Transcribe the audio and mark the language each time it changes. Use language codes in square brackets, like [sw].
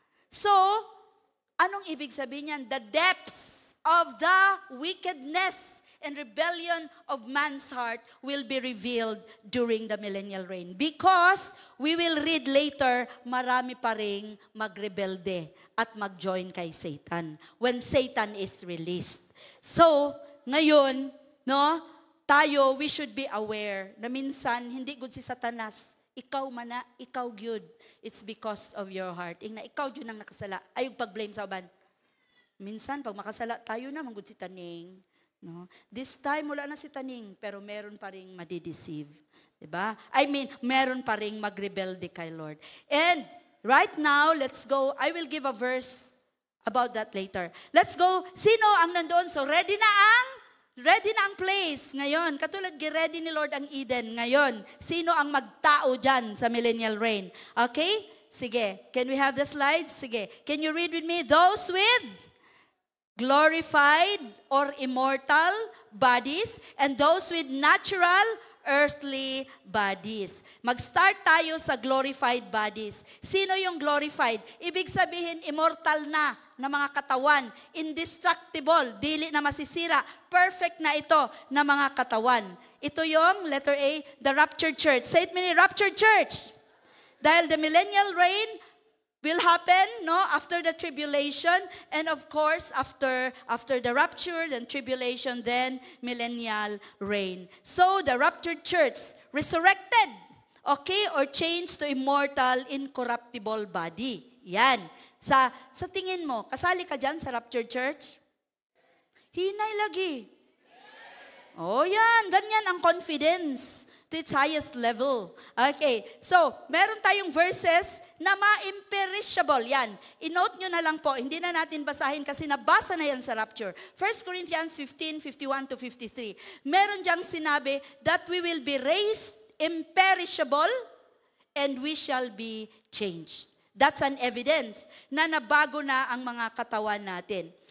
[tl] So, anong ibig sabihin niyan? [en] The depths of the wickedness and rebellion of man's heart will be revealed during the millennial reign. Because, we will read later, [tl] marami pa ring magrebelde at mag-join kay Satan [en] when Satan is released. [tl] So, ngayon, no, tayo, [en] we should be aware [tl] na minsan, hindi good si Satanas. [ceb] Ikaw mana, ikaw gyud. [en] It's because of your heart. [ceb] Ing na ikaw gyud nang nakasala. Ayog pag-blame sa uban. Minsan, pag makasala, tayo na manggod si Taning. No? [tl] This time, wala na si Taning, pero meron pa ring madideceive. Diba? [en] I mean, [tl] meron pa ring magrebelde kay Lord. [en] And right now, let's go. I will give a verse about that later. [tl] Let's go. Sino ang nandoon? So, ready na ang place ngayon. Katulad ready ni Lord ang Eden ngayon. Sino ang magtao dyan sa millennial reign? [en] Okay? Sige. Can we have the slides? Sige. Can you read with me? Those with glorified or immortal bodies and those with natural earthly bodies. [tl] Mag-start tayo sa glorified bodies. Sino yung glorified? Ibig sabihin, immortal na mga katawan. Indestructible, [ceb] dili na masisira. [tl] Perfect na ito na mga katawan. [en] Ito yung, letter A, the raptured church. Say it mini, raptured church. Dahil the millennial reign will happen, no, after the tribulation, and of course, after the rapture, then tribulation, then millennial reign. So, the raptured church, resurrected, okay, or changed to immortal, incorruptible body. [tl] Yan. Sa tingin mo, kasali ka dyan sa raptured church? [ceb] Hinay lagi. [tl] Oh, yan. [en] Ganyan ang confidence to its highest level. [tl] Okay, so, meron tayong verses na ma-imperishable. Yan, inote nyo na lang po. Hindi na natin basahin kasi nabasa na yan sa rapture. [en] 1 Corinthians 15, 51 to 53. [tl] Meron diyang sinabi [en] that we will be raised imperishable and we shall be changed. That's an evidence [tl] na nabago na ang mga katawan natin.